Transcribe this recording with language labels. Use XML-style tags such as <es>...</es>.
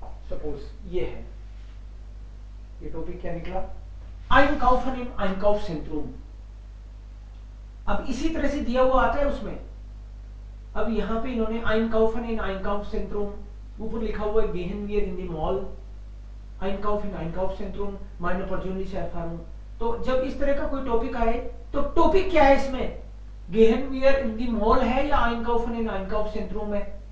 <hi>Suppose ये है, ये टॉपिक क्या निकला?</hi> <de>Einkaufen im Einkaufszentrum।</de> <hi>अब इसी तरह से दिया हुआ आता है उसमें। अब यहाँ पे इन्होंने</hi> <de>Einkaufen in Einkaufszentrum,</de> <hi>ऊपर लिखा हुआ है</hi> <de>Gehen wir in die Mall, Einkaufen in Einkaufszentrum, meine persönliche Erfahrung।</de> <hi>तो जब इस तरह का कोई टॉपिक आए तो टॉपिक क्या है इसमें?</hi> <de>Gehen wir in die Mall है या Einkaufen in Einkaufszentrum है?</de>